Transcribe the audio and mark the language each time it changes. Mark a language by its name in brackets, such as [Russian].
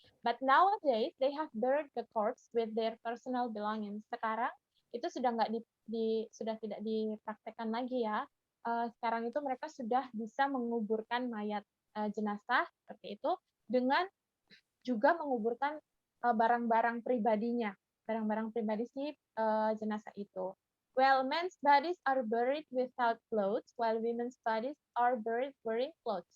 [English] But nowadays they have buried the corpse with their personal belongings. [Indonesian] Sekarang itu sudah nggak sudah tidak dipraktekkan lagi ya. Sekarang itu mereka sudah bisa menguburkan mayat jenazah seperti itu dengan juga menguburkan barang-barang pribadinya, barang-barang pribadi si jenazah itu. [English] Well, men's bodies are buried without clothes, while women's bodies are buried wearing clothes.